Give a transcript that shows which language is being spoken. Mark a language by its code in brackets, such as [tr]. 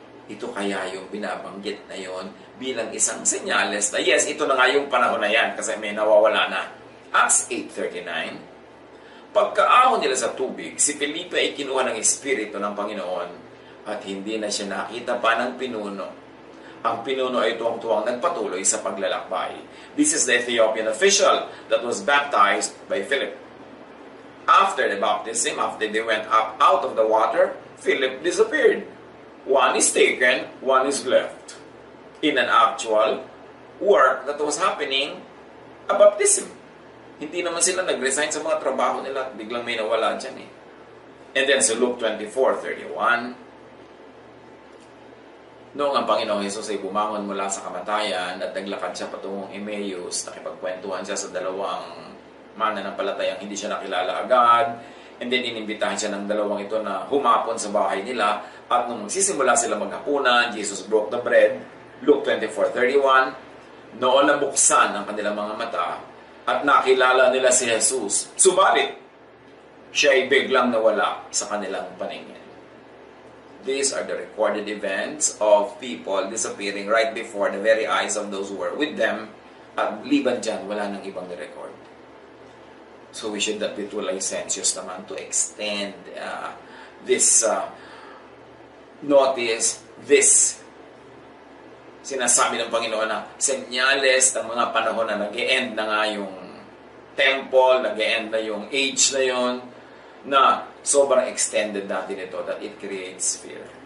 [tl] Ito kaya yung binabanggit na yon bilang isang senyales na yes, ito na nga yung panahon na yan kasi may nawawala na. Acts 8:39. Pagkaahon nila sa tubig, si Felipe ay kinuha ng Espiritu ng Panginoon at hindi na siya nakita pa ng pinuno. Ang pinuno ay tuwang-tuwang nagpatuloy sa paglalakbay. [en] This is the Ethiopian official that was baptized by Philip. After the baptism, after they went up out of the water, Philip disappeared. One is taken, one is left. In an actual work that was happening, a baptism. [tl] Hindi naman sila nag-resign sa mga trabaho nila at biglang may nawala dyan eh. And then sa Luke 24:31, noong ang Panginoong Hesus ay bumangon mula sa kamatayan at naglakad siya patungong Emmaus, nakipagkwentuhan siya sa dalawang mananampalatayang hindi siya nakilala agad, and then inimbitahan siya ng dalawang ito na humapon sa bahay nila, at nung magsisimula sila maghapunan, [en] Jesus broke the bread, [tl] Luke 24:31, noon nabuksan ang kanilang mga mata at nakilala nila si Jesus. Subalit, siya ay biglang nawala sa kanilang paningin. [en] These are the recorded events of people disappearing right before the very eyes of those who were with them, [tl] at liban dyan, wala nang ibang record. [en] So we should not be too licentious [tl] naman [en] to extend this notice, [tl] this sinasabi ng Panginoon na senyales ng mga panahon na nag-e-end na nga yung temple, nag-e-end na yung age na yon, na sobrang extended natin ito, [en] that it creates fear.